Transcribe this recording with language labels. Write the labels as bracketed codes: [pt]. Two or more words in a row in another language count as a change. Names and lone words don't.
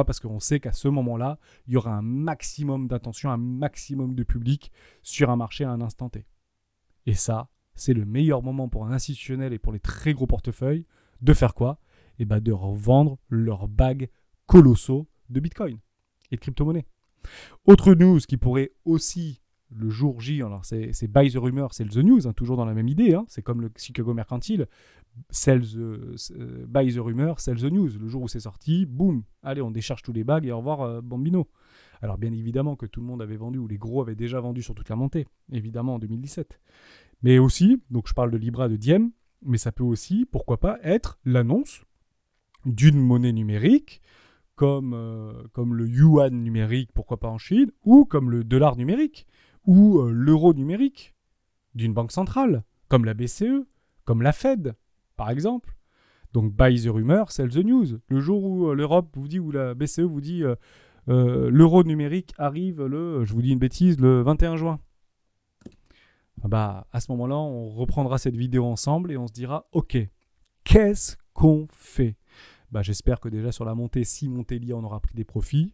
[fr] Parce qu'on sait qu'à ce moment-là, il y aura un maximum d'attention, un maximum de public sur un marché à un instant T. Et ça, c'est le meilleur moment pour un institutionnel et pour les très gros portefeuilles de faire quoi ? De revendre leurs bags colossaux de Bitcoin et de crypto-monnaies. Autre news qui pourrait aussi, le jour J, alors c'est [en] buy the rumor, [fr] c'est [en] the news, [fr] hein, toujours dans la même idée, hein, c'est comme le Chicago Mercantile, [en] buy the rumor, sell the news. [fr] Le jour où c'est sorti, boum, allez, on décharge tous les bags et au revoir Bambino. Alors bien évidemment que tout le monde avait vendu, ou les gros avaient déjà vendu sur toute la montée, évidemment en 2017. Mais aussi, donc je parle de Libra, de Diem, mais ça peut aussi, pourquoi pas, être l'annonce d'une monnaie numérique, comme le yuan numérique, pourquoi pas en Chine, ou comme le dollar numérique, ou l'euro numérique, d'une banque centrale, comme la BCE, comme la Fed, par exemple. Donc, [en] buy the rumor, sell the news. [fr] Le jour où l'Europe vous dit, ou la BCE vous dit, l'euro numérique arrive je vous dis une bêtise, le 21 juin. À ce moment-là, on reprendra cette vidéo ensemble et on se dira, ok, qu'est-ce qu'on fait ? J'espère que déjà sur la montée, si montée il y a, on aura pris des profits.